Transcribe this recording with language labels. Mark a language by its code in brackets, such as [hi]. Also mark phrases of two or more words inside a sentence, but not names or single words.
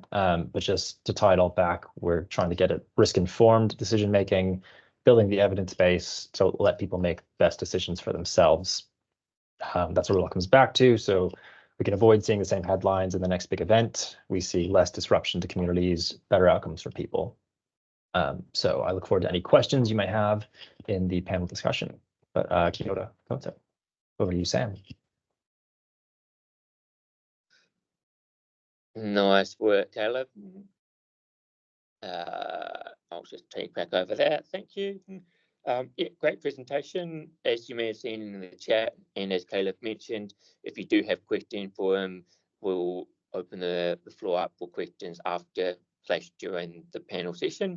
[en] But just to tie it all back, we're trying to get at risk-informed decision-making, building the evidence base to let people make best decisions for themselves. That's what it all comes back to. So we can avoid seeing the same headlines in the next big event. We see less disruption to communities, better outcomes for people. So I look forward to any questions you may have in the panel discussion. [mi] But kia ora koutou. [en] Over to you, Sam. Nice work, Caleb. I'll just take back over there. Thank you. Yeah, great presentation. As you may have seen in the chat, and as Caleb mentioned, if you do have questions for him, we'll open the floor up for questions during the panel session.